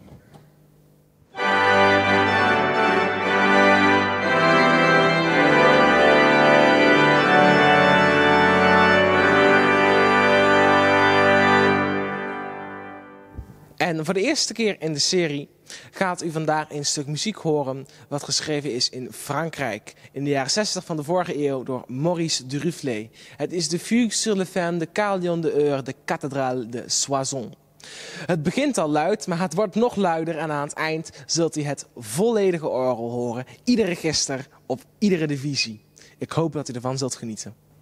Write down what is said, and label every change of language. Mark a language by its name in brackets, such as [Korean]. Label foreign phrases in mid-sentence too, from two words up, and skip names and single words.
[Dutch] En voor de eerste keer in de serie gaat u vandaag een stuk muziek horen wat geschreven is in Frankrijk in de jaren 60 van de vorige eeuw door Maurice Duruflé. Het is de Fugue sur le fin de Carillon de Heure de Cathédrale de Soissons. Het begint al luid, maar het wordt nog luider en aan het eind zult u het volledige orgel horen. Ieder register op iedere divisie. Ik hoop dat u ervan zult genieten.